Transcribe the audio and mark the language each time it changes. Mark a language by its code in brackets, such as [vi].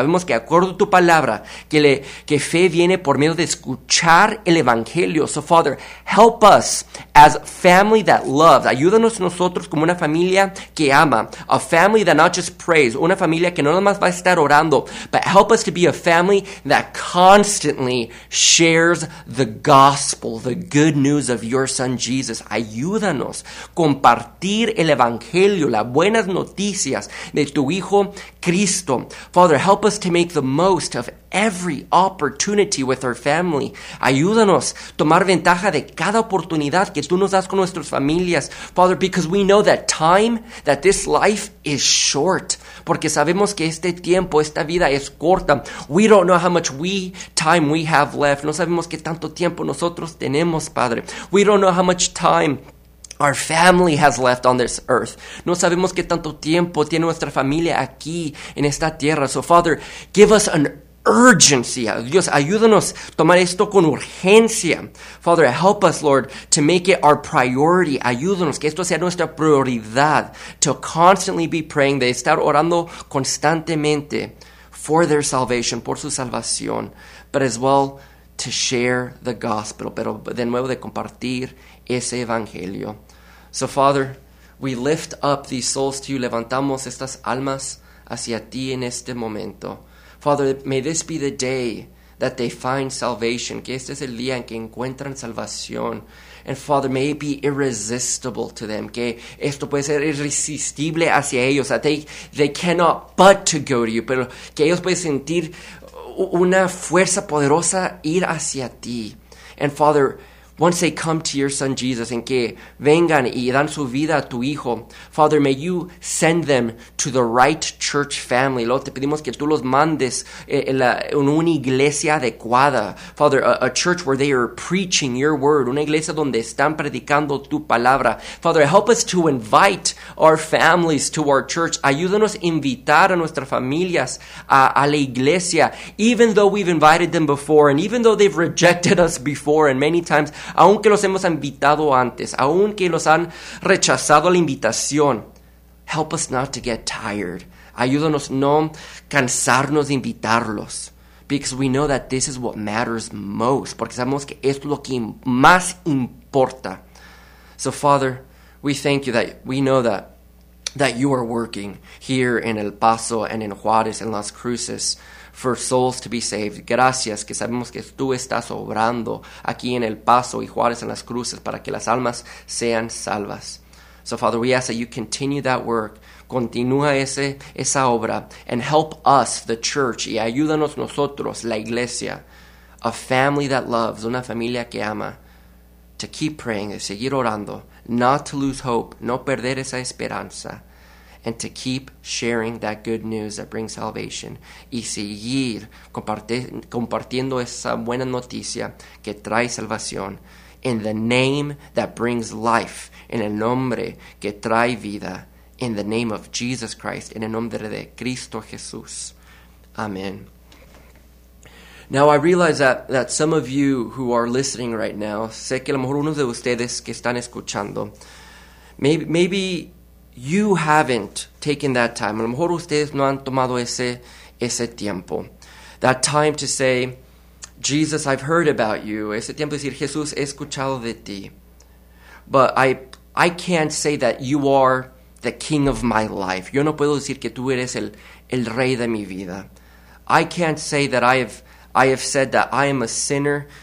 [es] Sabemos que acuerdo a tu palabra, que fe viene por medio de escuchar el evangelio. [en] So, Father, help us as a family that loves. [es] Ayúdanos nosotros como una familia que ama. [en] A family that not just prays. [es] Una familia que no nada más va a estar orando. [en] But help us to be a family that constantly shares the gospel, the good news of your son Jesus. [es] Ayúdanos compartir el evangelio, las buenas noticias de tu hijo Cristo. [en] Father, help us to make the most of every opportunity with our family. [es] Ayúdanos tomar ventaja de cada oportunidad que tú nos das con nuestras familias. [en] Father, because we know that time, that this life is short. [es] Porque sabemos que este tiempo, esta vida es corta. [en] We don't know how much time we have left. [es] No sabemos qué tanto tiempo nosotros tenemos, Padre. [en] We don't know how much time our family has left on this earth. [es] No sabemos qué tanto tiempo tiene nuestra familia aquí en esta tierra. [en] So, Father, give us an urgency. [es] Dios, ayúdanos tomar esto con urgencia. [en] Father, help us, Lord, to make it our priority. [es] Ayúdanos que esto sea nuestra prioridad. [en] To constantly be praying, [es] de estar orando constantemente [en] for their salvation, [es] por su salvación. [en] But as well, to share the gospel, [es] pero de nuevo de compartir ese evangelio. [en] So, Father, we lift up these souls to you. [es] Levantamos estas almas hacia ti en este momento. [en] Father, may this be the day that they find salvation. [es] Que este es el día en que encuentran salvación. [en] And Father, may it be irresistible to them. [es] Que esto puede ser irresistible hacia ellos. [en] That they cannot but to go to you. [es] Pero que ellos pueden sentir una fuerza poderosa ir hacia ti. [en] And Father, once they come to your son Jesus, [es] en que vengan y dan su vida a tu hijo, [en] Father, may you send them to the right church family. [es] Lord, te pedimos que tú los mandes en una iglesia adecuada. [en] Father, a church where they are preaching your word. [es] Una iglesia donde están predicando tu palabra. [en] Father, help us to invite our families to our church. [es] Ayúdanos a invitar a nuestras familias a la iglesia. [en] Even though we've invited them before, and even though they've rejected us before, and many times, [es] aunque los hemos invitado antes, aunque los han rechazado la invitación, [en] help us not to get tired. [es] Ayúdanos no cansarnos de invitarlos. [en] Because we know that this is what matters most. [es] Porque sabemos que esto es lo que más importa. [en] So, Father, we thank you that we know that you are working here in El Paso and in Juárez and Las Cruces for souls to be saved. [es] Gracias, que sabemos que tú estás obrando aquí en El Paso y Juárez en las Cruces para que las almas sean salvas. [en] So, Father, we ask that you continue that work. [es] Continúa esa obra. [en] And help us, the church, [es] y ayúdanos nosotros, la iglesia, [en] a family that loves, [es] una familia que ama, [en] to keep praying, [es] de seguir orando, [en] not to lose hope, [es] no perder esa esperanza, [en] and to keep sharing that good news that brings salvation. [es] Y seguir compartiendo esa buena noticia que trae salvación. [en] In the name that brings life. [es] En el nombre que trae vida. [en] In the name of Jesus Christ. [es] En el nombre de Cristo Jesús. [en] Amen. Now I realize that some of you who are listening right now, [es] sé que a lo mejor uno de ustedes que están escuchando, [en] maybe you haven't taken that time. [es] A lo mejor ustedes no han tomado ese tiempo. [en] That time to say, Jesus, I've heard about you. [es] Ese tiempo de decir, Jesús, he escuchado de ti. [en] But I can't say that you are the king of my life. [es] Yo no puedo decir que tú eres el rey de mi vida. [en] I can't say that I have said that I am a sinner.